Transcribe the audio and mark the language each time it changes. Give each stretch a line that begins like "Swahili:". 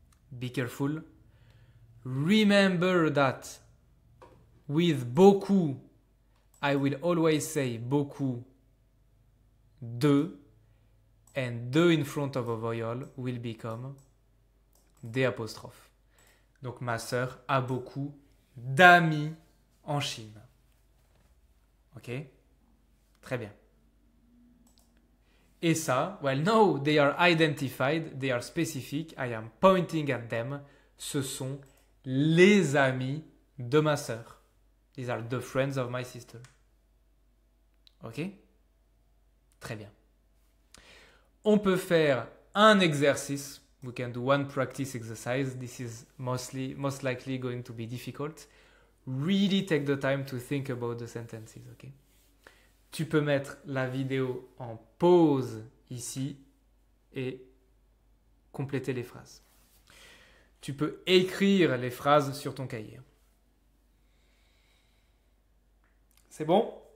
English: Be careful. Remember that with beaucoup, I will always say beaucoup de, and de in front of a vowel will become des apostrophes.
French: Donc ma sœur a beaucoup d'amis en Chine. Ok? Très bien. Et ça,
English: well, no, they are identified, they are specific, I am pointing at them.
French: Ce sont les amis de ma sœur.
English: These are the friends of my sister.
French: Ok? Très bien. On peut faire un exercice.
English: We can do one practice exercise. This is most likely going to be difficult. Really take the time to think about the sentences, ok?
French: Tu peux mettre la vidéo en pause ici et compléter les phrases. Tu peux écrire les phrases sur ton cahier. C'est bon?